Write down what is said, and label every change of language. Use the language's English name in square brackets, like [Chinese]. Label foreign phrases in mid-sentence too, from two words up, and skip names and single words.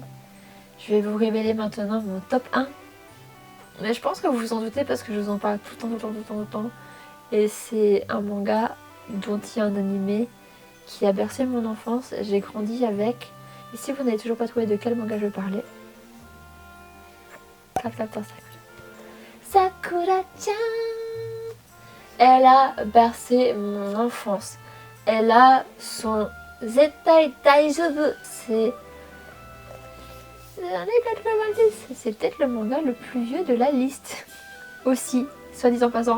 [French] Je vais vous révéler maintenant mon top 1. Mais je pense que vous vous en doutez parce que je vous en parle tout le temps. Et c'est un manga dont il y a un animé qui a bercé mon enfance. J'ai grandi avec. Et si vous n'avez toujours pas trouvé de quel manga je parlais, Sakura. Sakura-chan, elle a bercé mon enfance. Elle a son [Japanese] 絶対大丈夫. [French] C'est l'année 90. C'est peut-être le manga le plus vieux de la liste. Aussi, soit dit en passant.